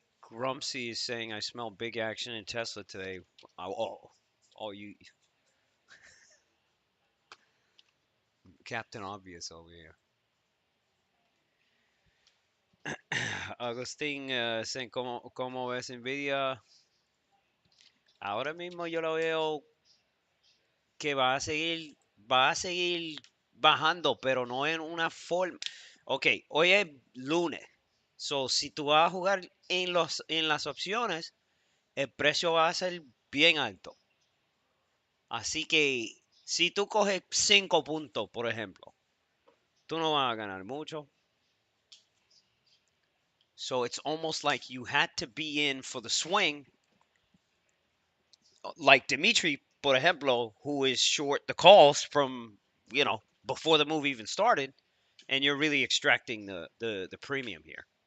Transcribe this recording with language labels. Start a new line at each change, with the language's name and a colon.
English: Grumpsy is saying I smell big action in Tesla today. You Captain Obvious over here.
Spanish: Agustín, ¿cómo ves Nvidia? Ahora mismo yo lo veo que va a seguir bajando, pero no en una forma. Ok, hoy es lunes. So, si tú vas a jugar en las opciones, el precio va a ser bien alto. Así que si tú coges 5 puntos, por ejemplo, tú no vas a ganar mucho.
English: So it's almost like you had to be in for the swing. Like Dimitri,
Spanish: por ejemplo,
English: who is short the calls from, before the move even started, and you're really extracting the premium here.